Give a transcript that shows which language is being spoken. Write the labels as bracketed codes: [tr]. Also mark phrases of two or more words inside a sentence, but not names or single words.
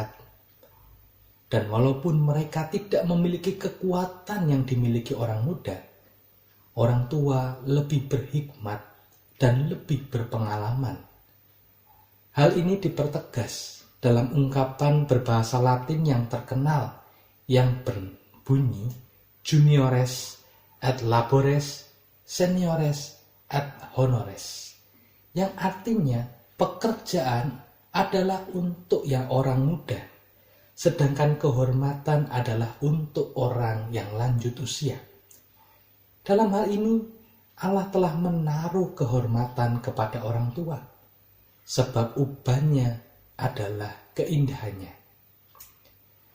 [id] Dan walaupun mereka tidak memiliki kekuatan yang dimiliki orang muda, orang tua lebih berhikmat dan lebih berpengalaman. Hal ini dipertegas dalam ungkapan berbahasa Latin yang terkenal yang berbunyi [la] juniores et labores, seniores et honores, [id] yang artinya pekerjaan adalah untuk yang orang muda, sedangkan kehormatan adalah untuk orang yang lanjut usia. Dalam hal ini, Allah telah menaruh kehormatan kepada orang tua, sebab ubannya adalah keindahannya.